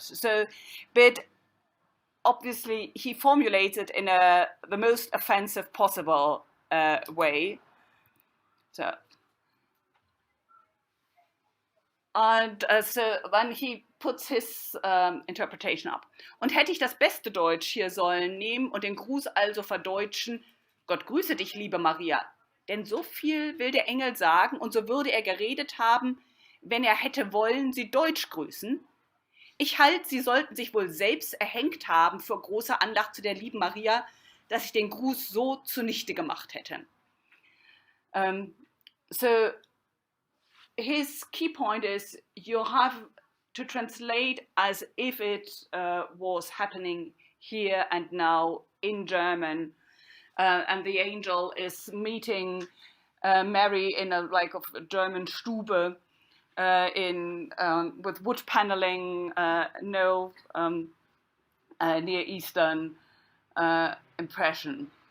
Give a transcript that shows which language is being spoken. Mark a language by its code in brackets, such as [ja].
[en] So, but obviously he formulates it in the most offensive possible way. So, and so then he puts his interpretation up. [de] Und hätte ich das beste Deutsch hier sollen nehmen und den Gruß also verdeutschen: Gott grüße dich, liebe Maria. Denn so viel will der Engel sagen, und so würde er geredet haben, wenn er hätte wollen, sie deutsch grüßen. Ich halte, sie sollten sich wohl selbst erhängt haben vor großer Andacht zu der lieben Maria, dass ich den Gruß so zunichte gemacht hätte. [en] So his key point is you have to translate as if it was happening here and now in German, and the angel is meeting Mary in a German Stube with wood paneling, no Near Eastern impression.